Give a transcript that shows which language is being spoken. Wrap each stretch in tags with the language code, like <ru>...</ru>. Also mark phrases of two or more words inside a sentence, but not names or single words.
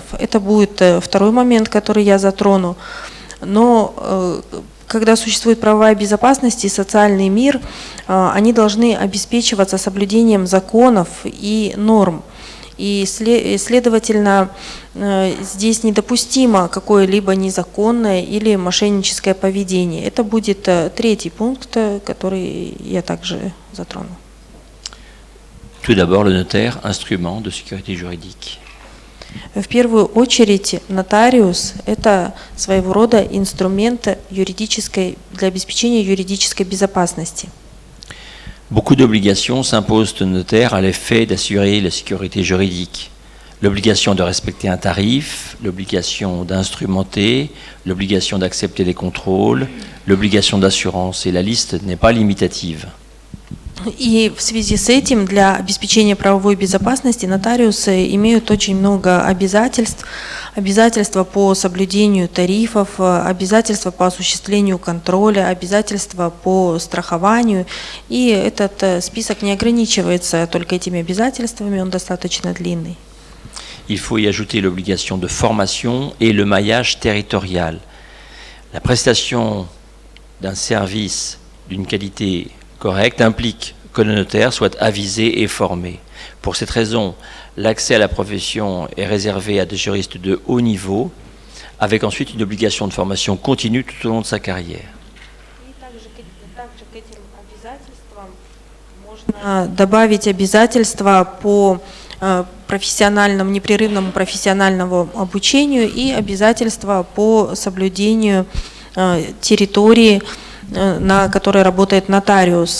<ru>Это будет второй момент, который я затрону. Но когда существует правовая безопасность и социальный мир, они должны обеспечиваться соблюдением законов и норм. И, следовательно, здесь недопустимо какое-либо незаконное или мошенническое поведение. Это будет третий пункт, который я также затрону.</ru> <fr>Tout d'abord, le notaire, instrument de sécurité juridique.</fr> <ru>В первую очередь, нотариус – это своего рода инструмент юридической, для обеспечения юридической безопасности.</ru> <fr>Beaucoup d'obligations s'imposent au notaire à l'effet d'assurer la sécurité juridique. L'obligation de respecter un tarif, l'obligation d'instrumenter, l'obligation d'accepter les contrôles, l'obligation d'assurance, et la liste n'est pas limitative.</fr> <ru>И в связи с этим для обеспечения правовой безопасности нотариусы имеют очень много обязательств. Обязательства по соблюдению тарифов, обязательства по осуществлению контроля, обязательства по страхованию. И этот список не ограничивается только этими обязательствами, он достаточно длинный.</ru> <fr>Il faut y ajouter l'obligation de formation et le maillage territorial. La prestation d'un service d'une qualité correcte implique que le notaire soit avisé et formé. Pour cette raison, l'accès à la profession est réservé à des juristes de haut niveau, avec ensuite une obligation de formation continue tout au long de sa carrière.</fr> <ru>Можно добавить обязательства по профессиональному, непрерывному профессиональному обучению и обязательства по соблюдению территории, на которой работает нотариус.</ru>